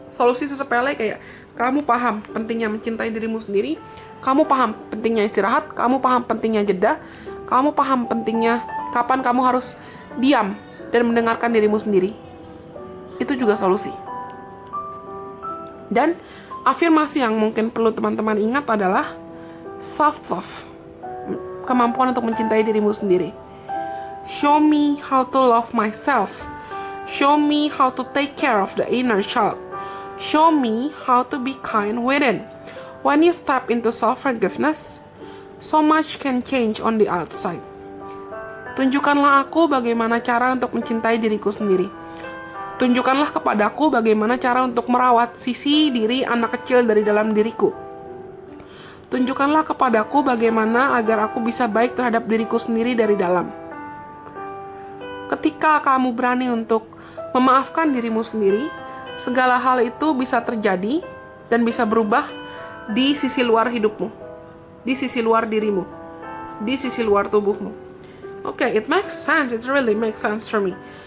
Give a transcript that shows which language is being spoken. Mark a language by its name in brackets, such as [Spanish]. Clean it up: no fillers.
[Indonesian] Solusi sesepele kayak kamu paham pentingnya mencintai dirimu sendiri, kamu paham pentingnya istirahat, kamu paham pentingnya jeda, kamu paham pentingnya kapan kamu harus diam dan mendengarkan dirimu sendiri. Itu juga solusi. Dan afirmasi yang mungkin perlu teman-teman ingat adalah self-love, kemampuan untuk mencintai dirimu sendiri. [English] Show me how to love myself. Show me how to take care of the inner child. Show me how to be kind within. When you step into self-forgiveness, so much can change on the outside. [Indonesian] Tunjukkanlah aku bagaimana cara untuk mencintai diriku sendiri. Tunjukkanlah kepadaku bagaimana cara untuk merawat sisi diri anak kecil dari dalam diriku. Tunjukkanlah kepadaku bagaimana agar aku bisa baik terhadap diriku sendiri dari dalam. Ketika kamu berani untuk memaafkan dirimu sendiri, segala hal itu bisa terjadi dan bisa berubah di sisi luar hidupmu, di sisi luar dirimu, di sisi luar tubuhmu. [English] Oke, it makes sense, it really makes sense for me.